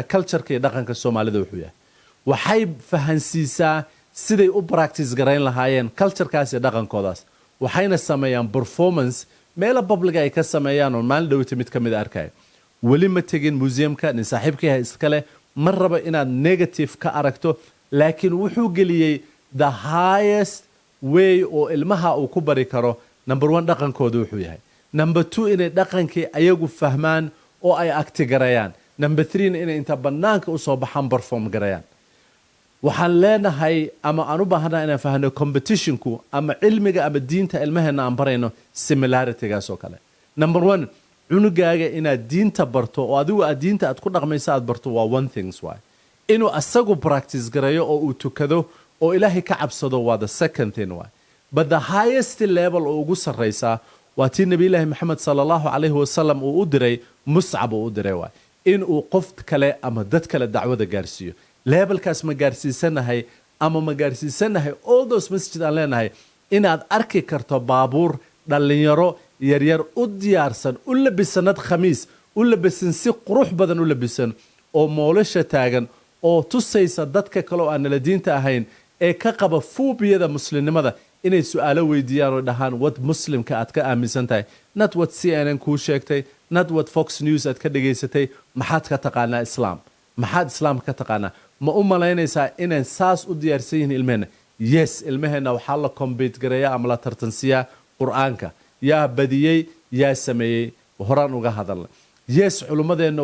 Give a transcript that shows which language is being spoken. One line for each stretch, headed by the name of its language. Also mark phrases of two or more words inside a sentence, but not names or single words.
Somali: culture-ka iyo dhaqanka Soomaalida wuxuu yahay waxay fahansiisaa siday u practice gareyn lahaayeen culture-kaas iyo dhaqankoodaas waxayna sameeyaan performance meelo public ay ka sameeyaan oo maalin dhawta mid ka mid arkay wali ma tagin museumka nin saaxiibkii iskale mar raba inaad negative ka aragto laakiin wuxuu geliyay
English: the highest way
Somali: oo ilmaha uu ku bari karo number 1 dhaqankooda wuxuu yahay number 2 inay dhaqankii ayagu fahmaan oo ay acti gareeyaan number 3 inay inta banaanka u soo baxaan perform gareeyaan waxaan leenahay ama aan u baahanahay inaan fahno competitionku ama cilmiga ama diinta ilmaheena aan barayno similarity-gaas oo kale number 1 cunugaaga inaad diinta barto oo adigu aad diinta aad ku dhaqmayso aad barto waa
English: one things why
Somali: inuu asagu practice gareeyo oo uu tukado oo ilaahay ka cabsado waa
English: the second thing why but the highest level
Somali: oo ugu sarreysa waa tii nabi ilaahi maxamed sallallahu alayhi wasallam uu u diray muscab uu u diray why inuu qof kale ama dad kale dacwada gaarsiiyo levelkaas ma gaarsiisanahay ama ma gaarsiisanahay
English: all those
Somali: masjid aan leenahay inaad arki karto baabuur dhalinyaro yaryar u diyaarsan u labisanad khamiis u labisan si qurux badan u labisan oo moolasha taagan oo tusaysa dadka kale oo aan la diinta ahayn ee ka qaba foobiyada muslimnimada inay su'aalo weydiiyaan oo dhahaan what muslimka aad ka aaminsan tahay
English: not what
Somali: CNN kuu sheegtay
English: not what
Somali: Fox News aad ka dhageysatay maxaad ka taqaanaa islaam maxaad islaam ka taqaanaa ma u malaynaysaa inaan saas u diyaarsan yihiin ilmaheena yes ilmaheena waxaa la compete gareeyaa ama la tartansiyaa quraanka yaa badiyey yaa sameeyey horaan uga hadalna yes culummadeenna